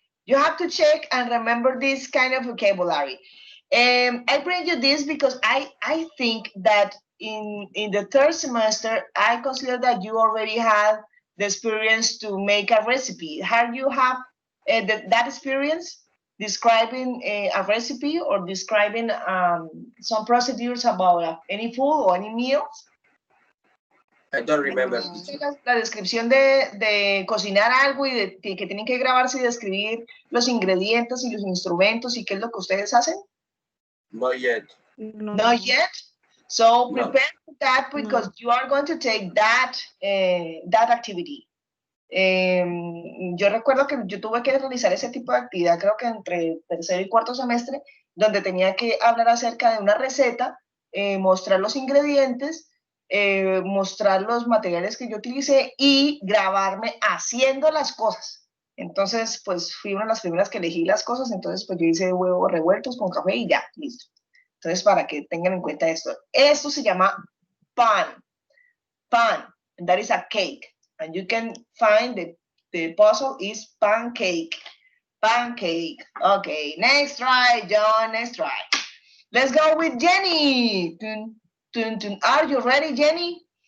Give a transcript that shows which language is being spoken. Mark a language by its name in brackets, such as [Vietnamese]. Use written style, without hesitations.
[English] You have to check and remember this kind of vocabulary. I bring you this because I think that in the third semester, I consider that you already have the experience to make a recipe. Have you have that experience describing a recipe or describing some procedures about any food or any meals? I don't remember. [Spanish] La descripción de cocinar algo y de que tienen que grabarse y describir los ingredientes y los instrumentos y qué es lo que ustedes hacen? [English] Not yet. No. Not yet. So No. prepare for that because you are going to take that that activity. [Spanish] Yo recuerdo que yo tuve que realizar ese tipo de actividad, creo que entre tercero y cuarto semestre, donde tenía que hablar acerca de una receta, mostrar los ingredientes, mostrar los materiales que yo utilicé y grabarme haciendo las cosas. Entonces, pues fui una de las primeras que elegí las cosas, entonces pues yo hice huevos revueltos con café y ya, listo. Entonces, para que tengan en cuenta esto. Esto se llama pan, pan, [English] and that is a cake. And you can find the puzzle is pancake, pancake. Okay, next try, John, next try. Let's go with Jenny. Dun, dun, dun. Are you ready, Jenny?